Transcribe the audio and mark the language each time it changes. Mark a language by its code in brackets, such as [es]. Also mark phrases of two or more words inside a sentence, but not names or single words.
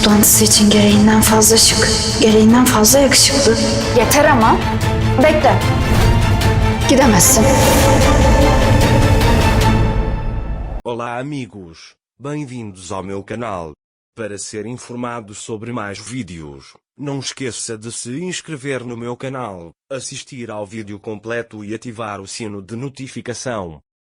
[tr] toplantısı için gereğinden fazla şık, gereğinden fazla yakışıklı. Yeter ama. Bekle. Gidemezsin. [pt] Olá amigos, bem-vindos ao meu canal. Para ser informado sobre mais vídeos, não esqueça de se inscrever no meu canal, assistir ao vídeo completo e ativar o sino de notificação.